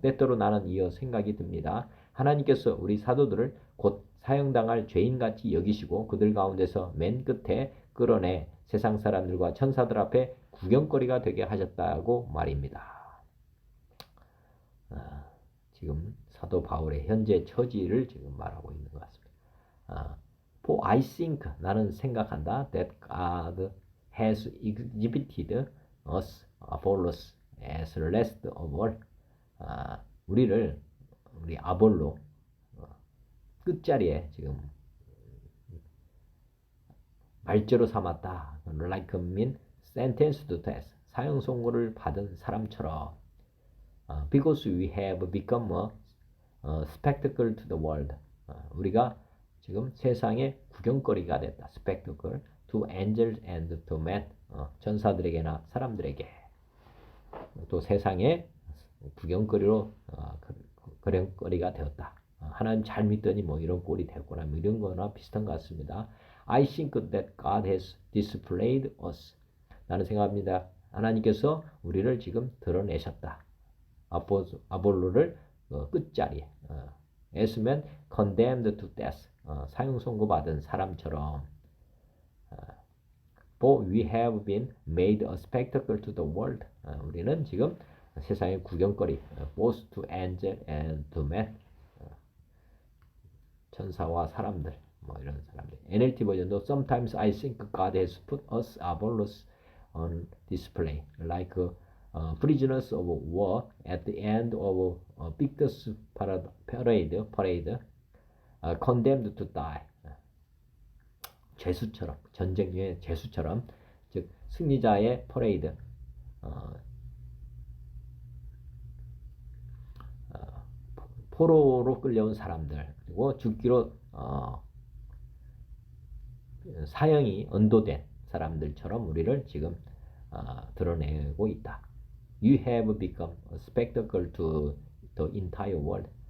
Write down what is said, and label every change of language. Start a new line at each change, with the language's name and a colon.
Korean: 때때로 나는 이어 생각이 듭니다. 하나님께서 우리 사도들을 곧 사형당할 죄인같이 여기시고 그들 가운데서 맨 끝에 끌어내 세상 사람들과 천사들 앞에 구경거리가 되게 하셨다고 말입니다. 지금 사도 바울의 현재 처지를 지금 말하고 있는 것 같습니다.
English: For I think,
Korean: 나는 생각한다.
English: That God has exhibited us, Apollos, as last of all.
Korean: 우리 아볼로 끝자리에 지금 말죄로 삼았다.
English: Like mean sentenced to death.
Korean: 사형 선고를 받은 사람처럼.
English: Because we have become a spectacle to the world.
Korean: 우리가 지금 세상의 구경거리가 됐다.
English: Spectacle to angels and to men.
Korean: 천사들에게나 사람들에게. 또 세상의 구경거리로 구경거리가 되었다. 하나님 잘 믿더니 뭐 이런 꼴이 됐구나. 뭐 이런 거나 비슷한 것 같습니다.
English: I think that God has displayed us.
Korean: 나는 생각합니다. 하나님께서 우리를 지금 드러내셨다. 아볼로를 끝자리에
English: as men condemned to death.
Korean: 사형 선고받은 사람처럼
English: For we have been made a spectacle to the world.
Korean: 우리는 지금 세상의 구경거리
English: both to angel and to men.
Korean: 천사와 사람들 뭐 이런 사람들. NLT 버전도
English: Sometimes I think God has put us Apollos on display like prisoners of war at the end of a victor's parade condemned to die.
Korean: 죄수처럼 전쟁의 죄수처럼 즉 승리자의 퍼레이드 포로로 끌려온 사람들 그리고 죽기로 사형이 언도된 사람들처럼 우리를 지금 드러내고 있다.
English: You have become a spectacle to the entire world.